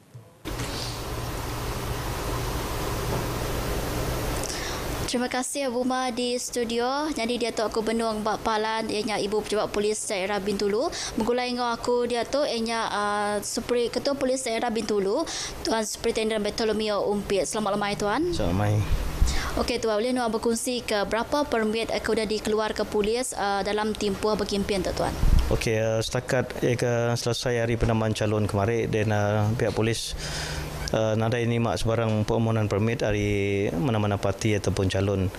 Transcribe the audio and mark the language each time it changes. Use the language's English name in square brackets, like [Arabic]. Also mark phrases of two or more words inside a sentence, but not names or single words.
[Malay] Terima kasih Abu Ma di studio. [Iban] Jadi dia tu aku benung bak palan ianya Ibu Pejabat Polis Daerah Bintulu. Menggulai ngau aku dia tu ianya Ketua Polis Daerah Bintulu, Tuan Superintendent Bartolomeo Umpit. Selamat lemai tuan. Selamat lemai. Okey tuan, boleh nak berkongsi ke berapa permit aku dah dikeluar ke polis dalam tempoh berkempen tu tuan? [Malay] Okey, setakat selesai hari penamaan calon kemarin dan pihak polis [Iban] nadai nimak [Malay] sebarang permohonan permit dari mana-mana parti ataupun calon.